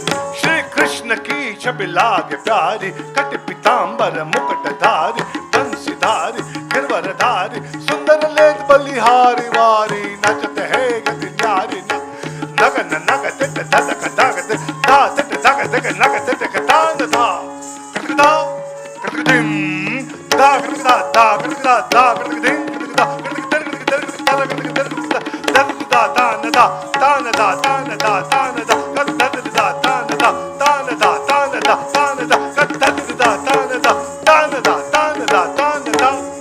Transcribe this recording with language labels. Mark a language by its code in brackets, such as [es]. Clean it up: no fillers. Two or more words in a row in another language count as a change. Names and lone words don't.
[hi] श्री कृष्ण की छवि लागे प्यारी, कट पीतांबर मुकुटधारी, बंसीधारी गिरवरधारी, सुंदर लेज बलिहारी वारी, नचते है गति न्यारी नगन नग तिट धक धक धा तिट धक धक नग तिट तान धा कृतदा कृतदिम धा कृतदा धा कृतदा धा कृतदिम कृतदा कृतदा कृतदा कृतदा तान धा तान धा तान धा तान धा कृतदा तान धा तान धा तान धा तान धा कृतदा तान धा तान धा तान धा तान धा।